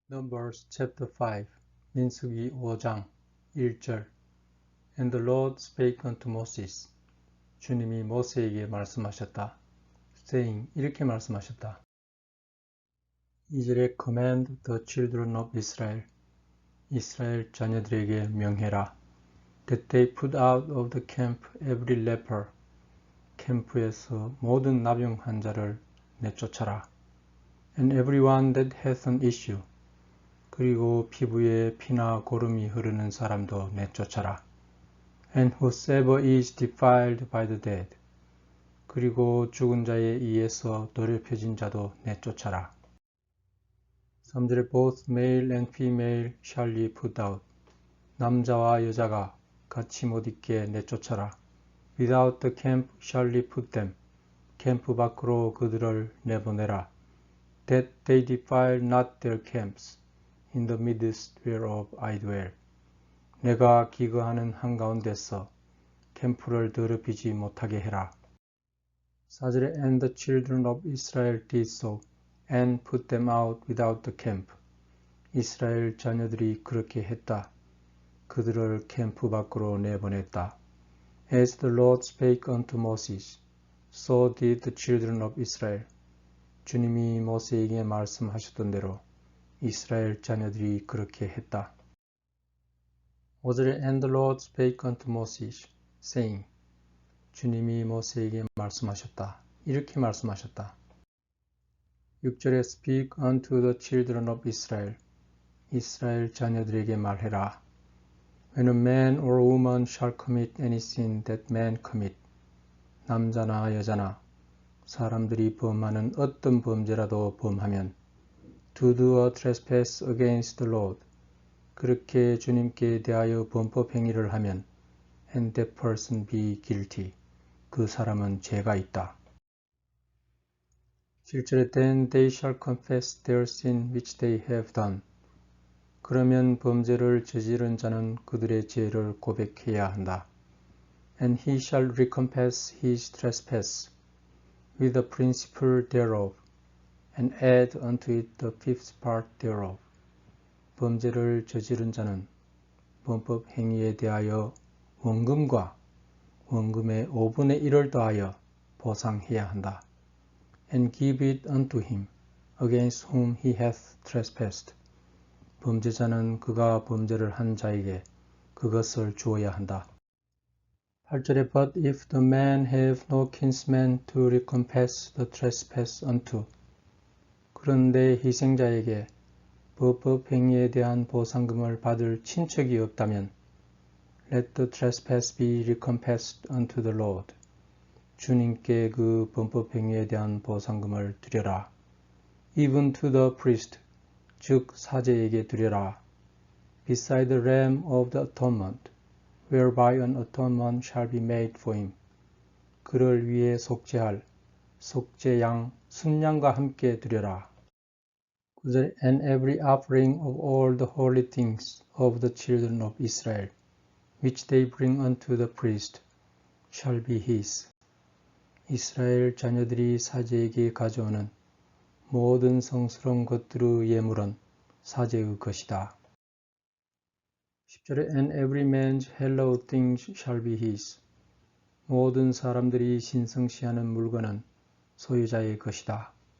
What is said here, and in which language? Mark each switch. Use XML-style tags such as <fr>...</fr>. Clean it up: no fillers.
<en>Numbers chapter 5</en> <ko>민수기 5장 1절</ko> <en>And the Lord spake unto Moses</en> <ko>주님이 모세에게 말씀하셨다. saying 이렇게 말씀하셨다.</ko> <en>2절에 command the children of Israel</en> <ko>이스라엘 자녀들에게 명해라.</ko> <en>that they put out of the camp every leper</en> <ko>캠프에서 모든 나병 환자를 내쫓아라.</ko> <en>and everyone that hath an issue</en> <ko>그리고 피부에 피나 고름이 흐르는 사람도 내쫓아라.</ko> <en>And whosoever is defiled by the dead.</en> <ko>그리고 죽은 자에 의해서 더럽혀진 자도 내쫓아라.</ko> <en>3절에 both male and female shall ye put out.</en> <ko>남자와 여자가 같이 못 있게 내쫓아라.</ko> <en>Without the camp shall ye put them.</en> <ko>캠프 밖으로 그들을 내보내라.</ko> <en>That they defile not their camps. In the midst whereof I dwell.</en> <ko>내가 기거하는 한가운데서 캠프를 더럽히지 못하게 해라.</ko> <en>4절에 And the children of Israel did so, and put them out without the camp.</en> <ko>이스라엘 자녀들이 그렇게 했다. 그들을 캠프 밖으로 내보냈다.</ko> <en>As the Lord spake unto Moses, so did the children of Israel.</en> <ko>주님이 모세에게 말씀하셨던 대로 이스라엘 자녀들이 그렇게 했다.</ko> <en>5절에 And the Lord spake unto Moses, saying</en> <ko>주님이 모세에게 말씀하셨다. 이렇게 말씀하셨다.</ko> <en>6절에 Speak unto the children of Israel</en> <ko>이스라엘 자녀들에게 말해라.</ko> <en>When a man or a woman shall commit any sin that man commit</en> <ko>남자나 여자나 사람들이 범하는 어떤 범죄라도 범하면</ko> <en>To do a trespass against the Lord.</en> <ko>그렇게 주님께 대하여 범법 행위를 하면</ko> <en>and that person be guilty.</en> <ko>그 사람은 죄가 있다.</ko> <en>7절에 Then they shall confess their sin which they have done.</en> <ko>그러면 범죄를 저지른 자는 그들의 죄를 고백해야 한다.</ko> <en>And he shall recompense his trespass with the principal thereof. And add unto it the fifth part thereof.</en> <ko>범죄를 저지른 자는 범법 행위에 대하여 원금과 원금의 5분의 1을 더하여 보상해야 한다.</ko> <en>And give it unto him against whom he hath trespassed.</en> <ko>범죄자는 그가 범죄를 한 자에게 그것을 주어야 한다.</ko> <en>8절에 But if the man have no kinsman to recompense the trespass unto.</en> <ko>그런데 희생자에게 범법 행위에 대한 보상금을 받을 친척이 없다면</ko> <en>Let the trespass be recompensed unto the Lord.</en> <ko>주님께 그 범법 행위에 대한 보상금을 드려라.</ko> <en>Even to the priest,</en> <ko>즉 사제에게 드려라.</ko> <en>Beside the ram of the atonement, whereby an atonement shall be made for him.</en> <ko>그를 위해 속죄할 속죄양 순양과 함께 드려라.</ko> <en>9절 And every offering of all the holy things of the children of Israel, which they bring unto the priest, shall be his.</en> <ko>이스라엘 자녀들이 사제에게 가져오는 모든 성스러운 것들의 예물은 사제의 것이다.</ko> <en>10절에 And every man's hallowed things shall be his.</en> <ko>모든 사람들이 신성시하는 물건은 소유자의 것이다.</ko>